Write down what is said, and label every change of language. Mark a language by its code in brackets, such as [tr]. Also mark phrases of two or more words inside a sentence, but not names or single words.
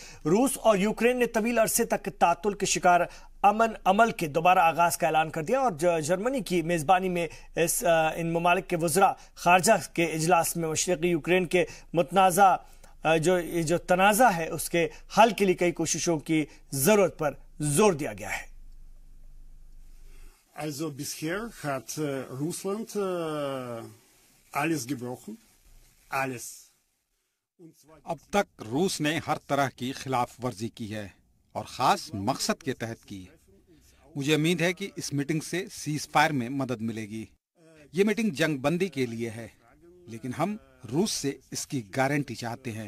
[ur] روس اور یوکرین نے طویل عرصے تک تعطل کے شکار امن عمل کے دوبارہ آغاز کا اعلان کر دیا اور جرمنی کی میزبانی میں ان ممالک کے وزرا خارجہ کے اجلاس میں مشرقی یوکرین کے متنازعہ جو تنازعہ ہے اس کے حل کے لیے کئی کوششوں کی ضرورت پر زور دیا گیا ہے. [de] Also bisher hat Russland alles gebrochen. Alles. [ur] اب تک روس نے ہر طرح کی خلاف ورزی کی ہے اور خاص مقصد کے تحت کی. مجھے امید ہے کہ اس میٹنگ سے [en] cease fire [ur] میں مدد ملے گی. یہ میٹنگ جنگ بندی کے لیے ہے، لیکن ہم روس سے اس کی گارنٹی چاہتے ہیں.